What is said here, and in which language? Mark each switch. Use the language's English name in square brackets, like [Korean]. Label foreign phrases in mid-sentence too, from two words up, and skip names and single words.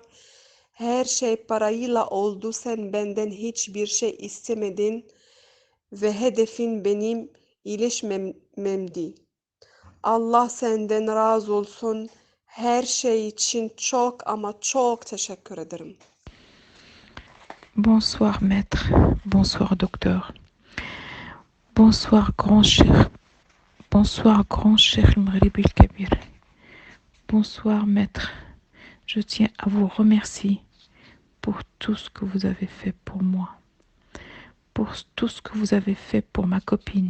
[Turkish] Her şey parayla oldu. Sen benden hiçbir şey istemedin ve hedefin benim iyileşmemdi. Allah senden razı olsun. Her şey için çok ama çok teşekkür ederim. [French] Bonsoir maître, bonsoir docteur, bonsoir grand cheikh, bonsoir grand cheikh Magribi Kebir, bonsoir maître. Je tiens à vous remercier pour tout ce que vous avez fait pour moi, pour tout ce que vous avez fait pour ma copine.